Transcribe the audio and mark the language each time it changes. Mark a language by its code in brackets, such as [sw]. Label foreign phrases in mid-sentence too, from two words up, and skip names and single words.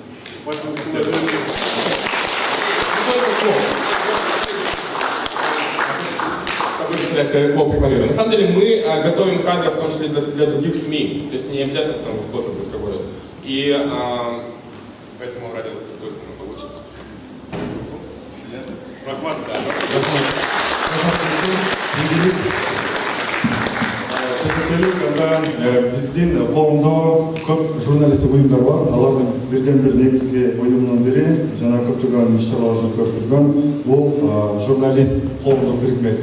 [ru] На самом деле мы готовим кадры, в том числе для других СМИ, то есть не обязательно там в Клопе будет работать. И поэтому радио тоже мы получим. [ky] Биздин коомдо көп журналисттик уюмдар бар. Алардын бирден бир негизги уюмунун бири жана көптөгөн иш-чараларды көрүп жүргөн бул журналист коомдук бирикмеси.